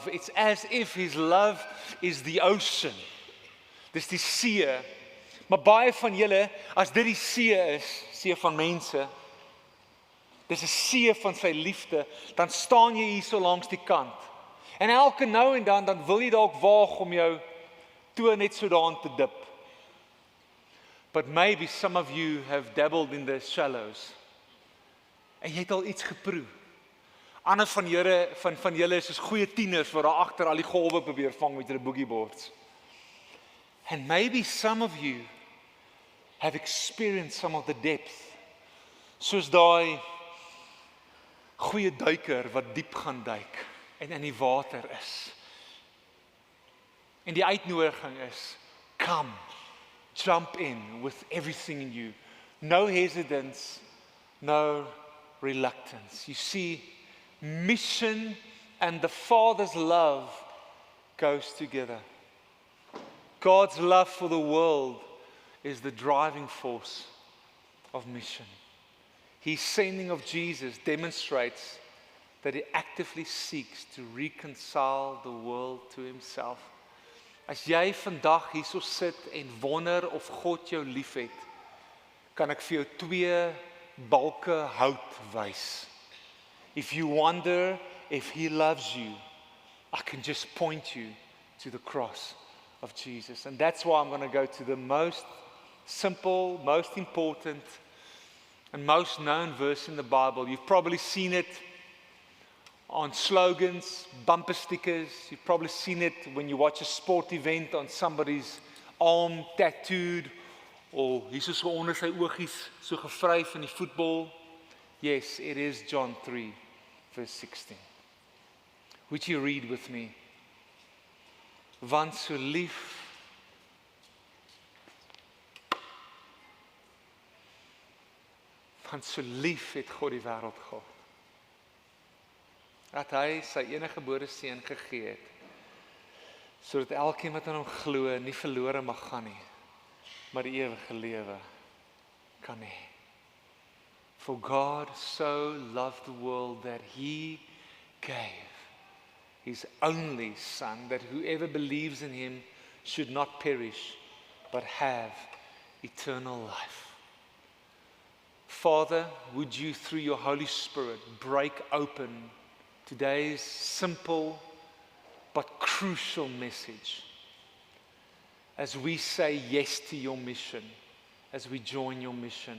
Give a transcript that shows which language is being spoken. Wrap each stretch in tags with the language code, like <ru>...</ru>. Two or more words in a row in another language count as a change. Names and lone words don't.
<en>It's as if His love is the ocean.</en> <af>Dis die see. Maar baie van julle, as dit die see is, see van mense, dis 'n see van sy liefde, dan staan jy hier so langs die kant. En elke nou en dan wil jy dalk waag om jou toe net so daarin te dip.</af> <en>But maybe some of you have dabbled in the shallows.</en> <af>En jy het al iets geproe. Ander van julle is soos goeie tieners wat daar agter al die golwe probeer vang met hulle</af> <en>boogie boards. And maybe some of you have experienced some of the depth.</en> <af>Soos daai goeie duiker wat diep gaan duik en in die water is. En die uitnodiging is,</af> <en>come, jump in with everything in you. No hesitance, no reluctance. You see, mission and the Father's love goes together. God's love for the world is the driving force of mission. His sending of Jesus demonstrates that He actively seeks to reconcile the world to Himself.</en> <af>As jy vandag hierso sit en wonder of God jou liefhet, kan ek vir jou 2 balke hout wys.</af> <en>If you wonder if He loves you, I can just point you to the cross of Jesus. And that's why I'm going to go to the most simple, most important, and most known verse in the Bible. You've probably seen it on slogans, bumper stickers. You've probably seen it when you watch a sport event on somebody's arm tattooed, or</en> <af>hierso so onder sy oogies so gevryf in die voetbal.</af> <en>Yes, it is John 3 verse 16. Would you read with me?</en> <af>Want so lief het God die wêreld gehad, dat hy sy enige gebore seun gegee het, sodat elkeen wat aan hom glo nie verlore mag gaan nie, maar die ewige lewe kan hê.</af> <en>For God so loved the world that He gave His only Son, that whoever believes in Him should not perish, but have eternal life. Father, would you, through your Holy Spirit, break open today's simple but crucial message as we say yes to your mission, as we join your mission.</en>